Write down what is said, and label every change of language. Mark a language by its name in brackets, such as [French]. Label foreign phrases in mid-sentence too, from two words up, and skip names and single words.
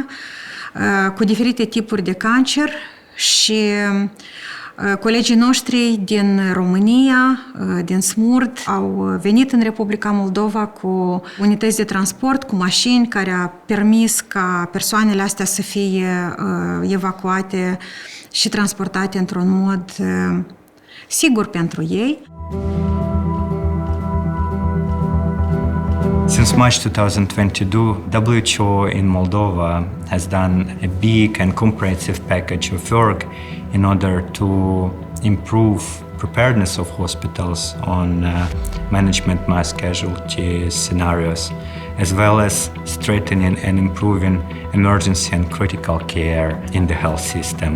[Romanian] cu diferite tipuri de cancer și colegii noștri din România, din Smurd, au venit în Republica Moldova cu unități de transport, cu mașini, care a permis ca persoanele astea să fie evacuate și transportate într-un mod sigur pentru ei. [English] Since March 2022, WHO in Moldova has done a big and comprehensive package of work in order to improve preparedness of hospitals on management mass casualty scenarios, as well as strengthening and improving emergency and critical care in the health system.